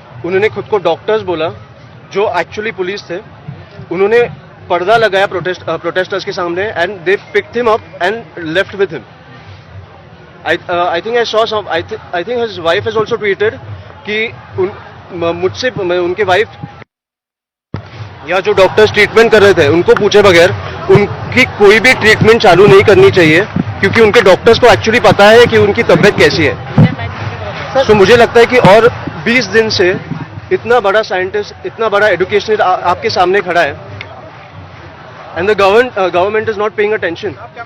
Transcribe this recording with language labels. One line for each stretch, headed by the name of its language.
Hindi: उन्होंने खुद को डॉक्टर्स बोला, जो एक्चुअली पुलिस थे. उन्होंने पर्दा लगाया प्रोटेस्टर्स के सामने
English: And they picked him up and left with him. I think I saw some. I think his wife has also tweeted
Hindi: कि मुझसे उनके वाइफ या जो डॉक्टर्स ट्रीटमेंट कर रहे थे उनको पूछे बगैर उनकी कोई भी ट्रीटमेंट चालू नहीं करनी चाहिए, क्योंकि उनके डॉक्टर्स को एक्चुअली पता है कि उनकी तबीयत कैसी है। सो मुझे लगता है कि और 20 दिन से इतना बड़ा साइंटिस्ट, इतना बड़ा एजुकेशनिस्ट आपके सामने खड़ा है,
English: And the government is not paying attention.